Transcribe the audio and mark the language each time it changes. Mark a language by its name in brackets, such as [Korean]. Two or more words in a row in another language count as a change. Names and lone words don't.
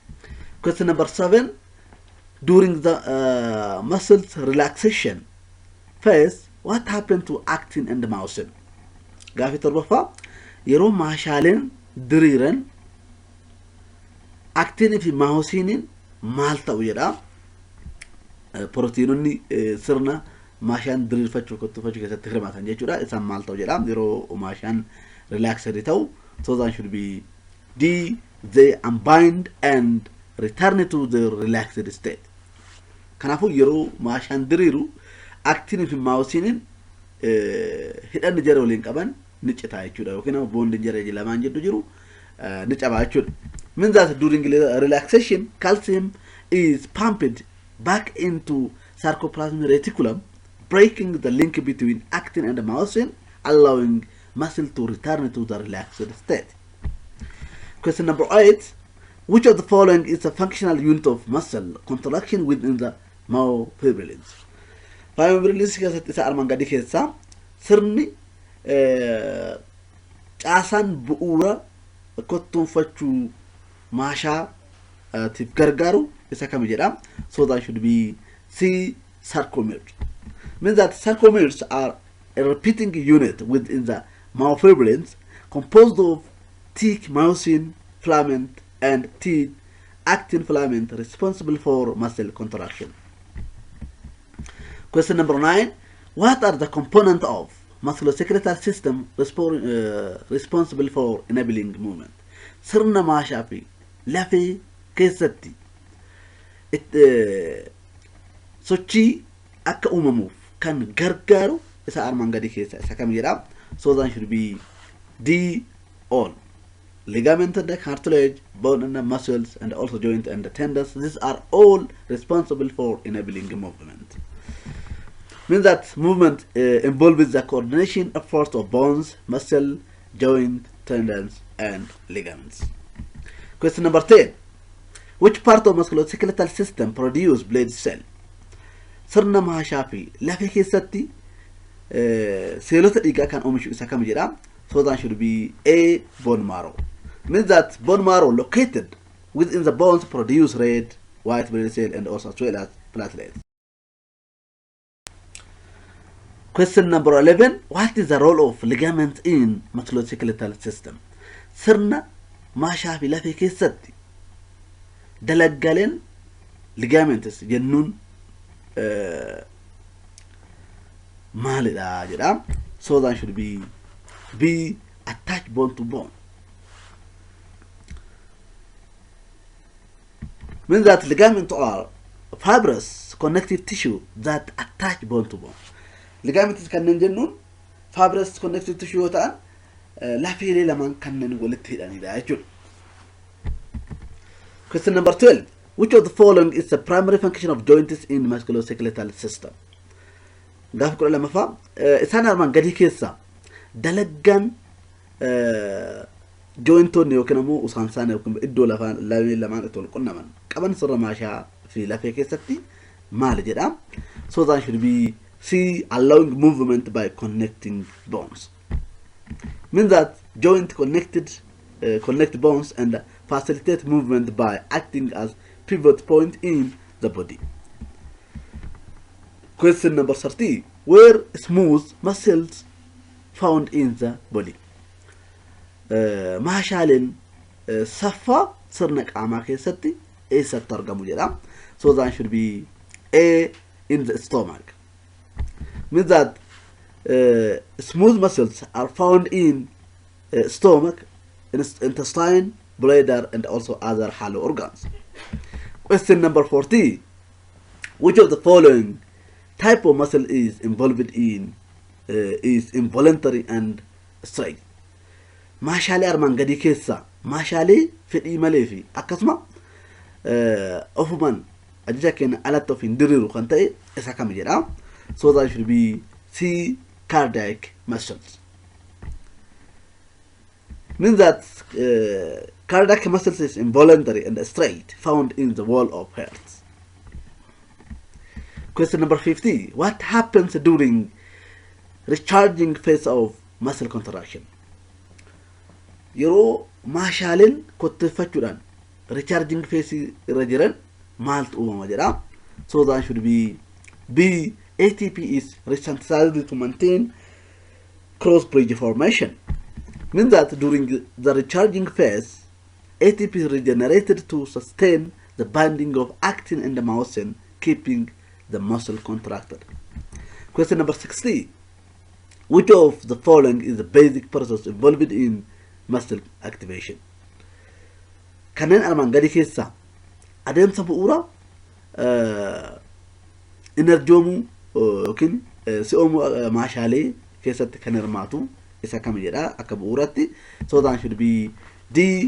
[English] Question number 7. During the muscles relaxation, First, what happened to actin and myosin? [Oromo] Gaaffii torbaffaa yeroo maashaaleen diriiran actin fi myosiniin maal ta'u jedha. Proteinonni sirna maashaan diriirfachuu kuttufachuu keessatti hirmaatan jechuudha. Isaan maal ta'u jedha yeroo maashaan relaxed ta'u. [English] So that should be D. They unbind and return to the relaxed state. [Oromo] Kanaafuu yeroo maashaan diriiru actin fi myosiniin hidhanni jara waliin qaban ni citaa jechuudha yookiin immoo bonding jara lamaan jiddu jiru ni cabaa jechuudha. [English] Means that during relaxation calcium is pumped back into sarcoplasmic reticulum, breaking the link between actin and myosin, allowing muscle to return to the relaxed state. Question number 8. Which of the following is a functional unit of muscle contraction within the myofibrils? [Oromo] Myofibrils keessatti isa armaan gadii keessaa sirni caasaan bu'uura kottuunfachuu maashaatiif gargaaru isa kam jedha. [English] So that should be C. Sarcomeres. Means that sarcomeres are a repeating unit within the myofibrils composed of thick myosin filament and thin actin filament responsible for muscle contraction. Question number 9. What are the components of musculoskeletal system responsible for enabling movement? [Oromo] Sirna maashaa fi lafee keessatti sochii akka uumamuuf kan gargaaru isa armaan gadii keessa isa kam jedha. [English] So that should be D. All. Ligament and the cartilage, bone and the muscles, and also joint and the tendons. These are all responsible for enabling movement. Means that movement involves the coordination effort of bones, muscle, joint, tendons, and ligaments. Question number 10. Which part of musculoskeletal system produce blood cell? [Oromo] Sirna maashaa fi lafee keessatti seelota dhiigaa kan oomishu isa kam jedha. [English] So that should be A. Bone marrow. Means that bone marrow located within the bones produce red, white blood cell and also as well as platelets. Question number 11. What is the role of ligaments in musculoskeletal system? [Oromo] Sirna maashaa fi lafee keessatti dalaggaleen ligaments jennuun maalidha jedha. [English] So that should be B. Attach bone to bone. Means that ligaments are fibrous connective tissue that attach bone to bone. [Oromo] Ligaments kanneen jennuun [English] fibrous connective tissue [Oromo] yoo ta'an lafeelee lamaan kanneen walitti hidhanidha jechuudha. [English] Question number 12. Which of the following is the primary function of joints in musculoskeletal system? [Oromo] Gaafa 12ffaa isaan armaan gadii keessa dalaggaan jointonni yookiin immoo usaansaan yookiin iddoo lafee lamaan itti wal qunnaman qaban sirna maashaa fi lafee keessatti maal jedha. [English] So that should be C. Allowing movement by connecting bones. Means that joint connect bones and facilitate movement by acting as pivot point in the body. Question number 30. Where smooth muscles found in the body? [Oromo] Maashaaleen saffaa sirna qaamaa keessatti eessatti argamu jedha. [English] So that should be A. In the stomach. Means that smooth muscles are found in stomach, intestine, bladder, and also other hollow organs. Question number 40. Which of the following type of muscle is involved in is involuntary and straight? [Oromo] Maashaalee armaan gadii keessa maashaalee fedhii malee fi akkasuma ofumaan ajaja keenya alatti of hin diriiru kan ta'e isa kam jedha. [English] So that should be C. Cardiac muscles. Means that cardiac muscles is involuntary and straight, found in the wall of heart. Question number 50. What happens during recharging phase of muscle contraction? [Oromo] Yeroo maashaaleen kotteeffachuudhaan [English] recharging phase [Oromo] irra jiran maaltu uumama jedha. [English] So that should be B. ATP is resynthesized to maintain cross-bridge formation. Means that during the recharging phase, ATP is regenerated to sustain the binding of actin and the myosin, keeping the muscle contracted. Question number 60. Which of the following is the basic process involved in muscle activation? [Oromo] Kanneen armaan gadi keessa adeemsa bu'uura enerjoomuu yookiin si'oomuu maashaalee keessatti kan hirmaatu isa kam jedha akka bu'uuratti. [English] So that should be D.